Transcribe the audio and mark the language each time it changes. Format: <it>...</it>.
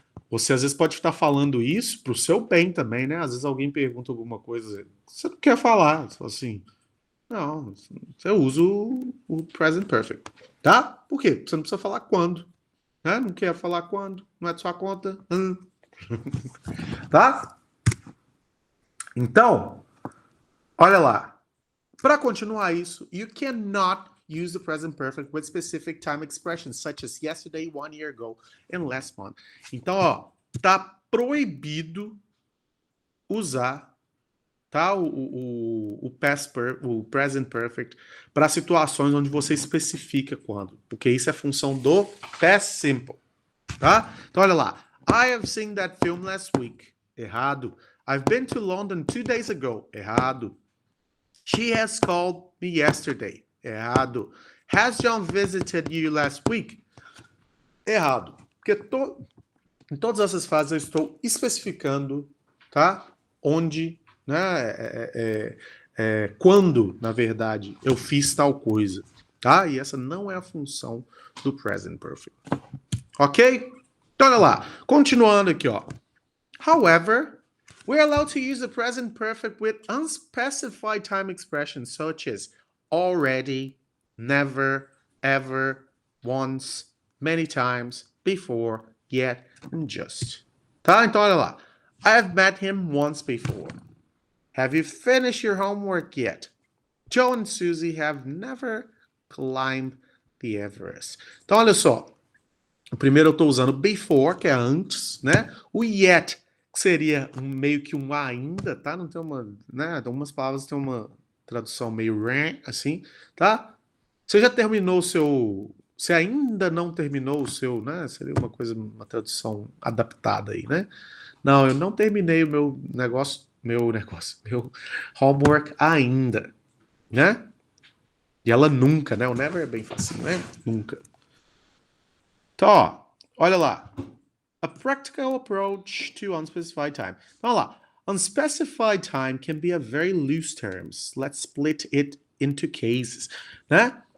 <pt>Você às vezes pode estar falando isso para o seu bem também, né? Às vezes alguém pergunta alguma coisa, você não quer falar, você fala assim, não, você usa o present perfect, tá? Por quê? Você não precisa falar quando, né? Não quer falar quando, não é de sua conta, tá? Então, olha lá. Para continuar isso,</pt> <en>you cannot use the present perfect with specific time expressions, such as yesterday, 1 year ago, and last month.</en> <pt>Então, ó, tá proibido usar, tá, o present perfect para situações onde você especifica quando, porque isso é função do past simple, tá? Então, olha lá.</pt> <en>I have seen that film last week.</en> <pt>Errado.</pt> <en>I've been to London 2 days ago. Errado. She has called me yesterday.</en> <pt>Errado.</pt> <en>Has John visited you last week?</en> <pt>Errado. Porque em todas essas fases eu estou especificando, tá? Onde, né? Quando, na verdade, eu fiz tal coisa, tá? E essa não é a função do present perfect. Ok? Então, olha lá. Continuando aqui, ó.</pt> <en>However, we're allowed to use the present perfect with unspecified time expressions such as already, never, ever, once, many times, before, yet, and just.</en> <pt>Tá? Então, olha lá.</pt> <en>I've met him once before. Have you finished your homework yet? Joe and Susie have never climbed the Everest.</en> <pt>Então, olha só. O primeiro eu estou usando before, que é antes, né? O yet, que seria meio que um ainda, tá? Não tem uma, né? Algumas palavras têm uma tradução meio assim, tá? Você já terminou o seu... Você ainda não terminou o seu, né? Seria uma coisa, uma tradução adaptada aí, né? Não, eu não terminei o meu meu homework ainda, né? E ela nunca, né? O never é bem fácil, né? Nunca. Então, ó, olha lá.</pt> <en>A practical approach to unspecified time.</en> <pt>Vamos lá.</pt> <en>Unspecified time can be a very loose term. Let's split it into cases, né?</en>